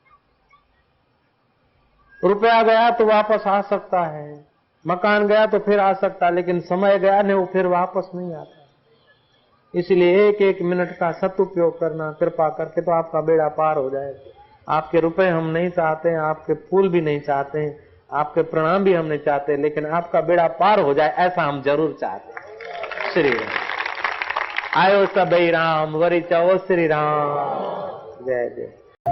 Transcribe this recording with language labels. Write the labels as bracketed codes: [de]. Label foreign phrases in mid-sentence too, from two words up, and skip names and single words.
[hi] रुपया गया तो वापस आ सकता है, मकान गया तो फिर आ सकता है, लेकिन समय गया नहीं, वो फिर वापस नहीं आता। इसलिए एक एक मिनट का सदुपयोग करना, कृपा करके तो आपका बेड़ा पार हो जाएगा। आपके रुपए हम नहीं चाहते हैं, आपके फूल भी नहीं चाहते हैं, आपके प्रणाम भी हम नहीं चाहते, लेकिन आपका बेड़ा पार हो जाए ऐसा हम जरूर चाहते हैं। [sd] श्री राम। आयो सबई राम, वरी चओ श्री राम। जय जय।